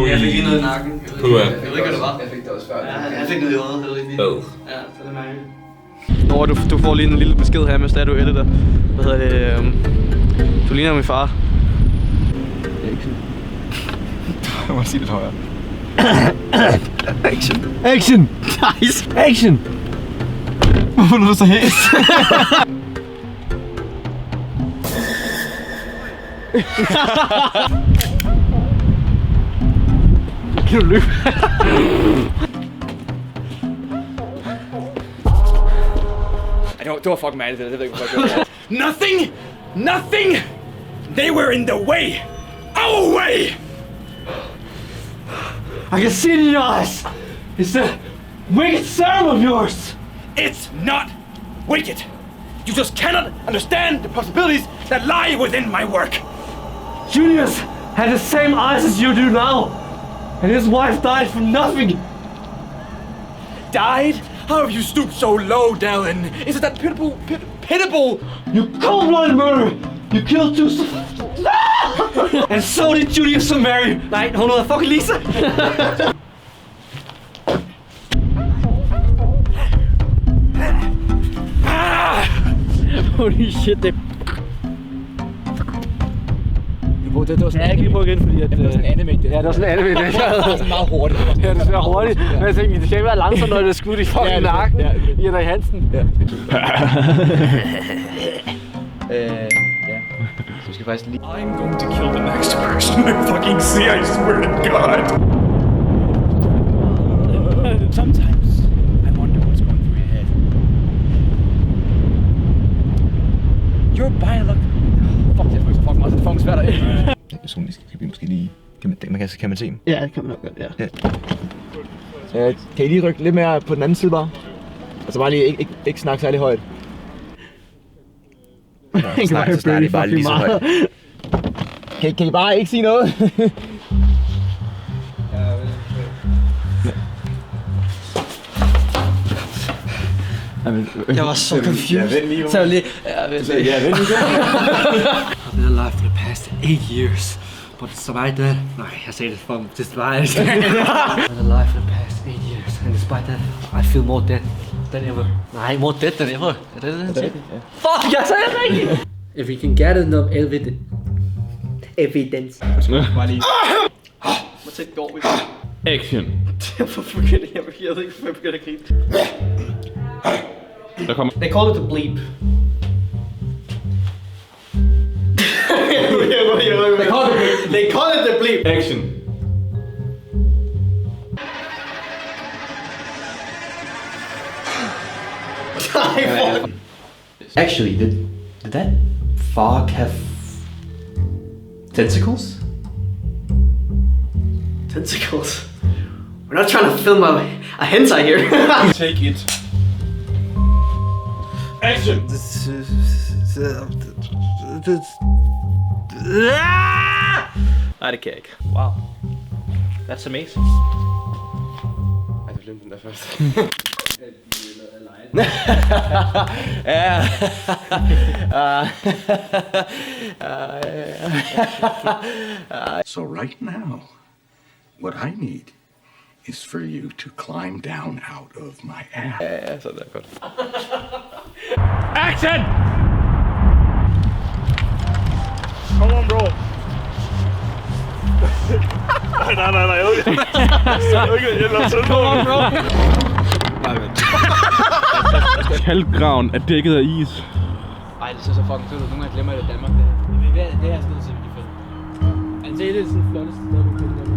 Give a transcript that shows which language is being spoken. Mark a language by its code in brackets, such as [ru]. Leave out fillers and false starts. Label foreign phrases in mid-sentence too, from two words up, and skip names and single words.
[da] Jeg fik lige noget i nakken. Jeg ved ikke, hvad det var. Jeg fik det også før. Ja, jeg fik noget i øjet. Jeg ved ikke lige. Ja, så det er mærkeligt. Nora, du får lige en lille besked her, mens du editor. Hvad hedder det? Du ligner min far. Jeg må sige lidt højere. [en] Action! Action! Nice! Action! [da] Hvorfor er du så hæst? Kan du løbe? Det var fucking mærkeligt, det ved jeg ikke, hvorfor jeg gjorde. [en] Nothing! They were in the way! Our way! I can see it in your eyes! It's a wicked serum of yours! It's not wicked! You just cannot understand the possibilities that lie within my work! Junius had the same eyes as you do now! And his wife died from nothing! Died? How have you stooped so low, Dallin? Is it that pitiable? You cold-blooded murderer! You killed two and so did Julius and Mary! [da] Nej, hun hedder fucking Lisa! [en] Holy shit, det... [da] Det var sådan, jeg kan lige prøve igen, fordi at... det var sådan en anime. Ja, det var sådan en anime. Det var sådan meget hurtigt. Ja, det er hurtigt. Men jeg tænkte, det skal ikke være langsomt, når det er skudt i fucking nakken. I Henrik Hansen. Ja. Så skal faktisk lige... [en] I'm going to kill the next person I fucking see, I swear to God! Sometimes I wonder what's going through your head. You're biological... Fuck, [da] det er fucking meget fucking svært at... Personisk kan vi måske lige... Kan man se dem? Ja, det kan man nok godt, ja. Kan I lige rykke lidt mere på den anden side bare? Altså bare lige ikke snakke særlig højt. Så snakker I bare lige så højt. Kan I bare ikke sige noget? Jeg var så confused. Så lige... Ja, vent lige. [en] I've been alive for the past 8 years. But despite that... [da] Nej, jeg sagde det for despite... [en] I've been alive for the past 8 years. And despite that, I feel more dead [da] Den her. Nej, [en] more dead than ever. [da] Er det han siger? Fuck, jeg sagde det rigtigt! [en] If we can get enough evidence. [da] Bare lige. Hvor tæt går vi? [en] Action. [da] Hvorfor begynder jeg? Jeg ved ikke, hvorfor jeg begynder at grine. Der kommer... [en] They call it the bleep. They call it the bleep. Action. Actually, did that fog have tentacles? Tentacles? We're not trying to film a hentai here. Take it. Action. [da] Nej, det kan jeg ikke. [en] Wow. That's amazing. [da] Ej, du glemte den der først. [en] So right now, what I need is for you to climb down out of my ass. [da] Ja, sådan der, godt. [en] Action! Come on, bro. [da] nej. Okay, jeg lader sådan. [en] Come on, bro. [da] Halvgraven er dækket af is. Ej, det ser så fucking fedt ud. Nogle gange glemmer jeg det i Danmark. Det her sted ser virkelig fedt. Altså, det er sådan det flotteste sted, du kan finde.